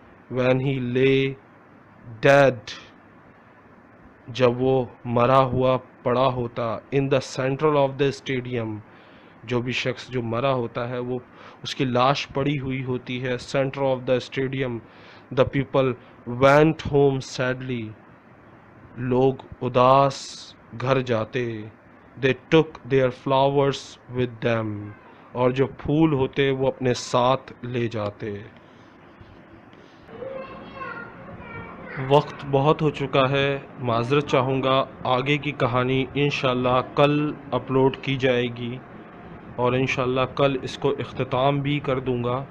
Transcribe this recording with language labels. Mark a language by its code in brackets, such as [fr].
[en] when he lay dead, [ur] جب وہ مرا ہوا پڑا ہوتا, [en] in the center of the stadium, [ur] جو بھی شخص جو مرا ہوتا ہے وہ اس کی لاش پڑی ہوئی ہوتی ہے [en] center of the stadium. the people went home sadly, [ur] لوگ اداس گھر جاتے. [en] they took their flowers with them, [ur] اور جو پھول ہوتے وہ اپنے ساتھ لے جاتے. وقت بہت ہو چکا ہے, معذرت چاہوں گا. آگے کی کہانی انشاءاللہ کل اپلوڈ کی جائے گی, اور انشاءاللہ کل اس کو اختتام بھی کر دوں گا.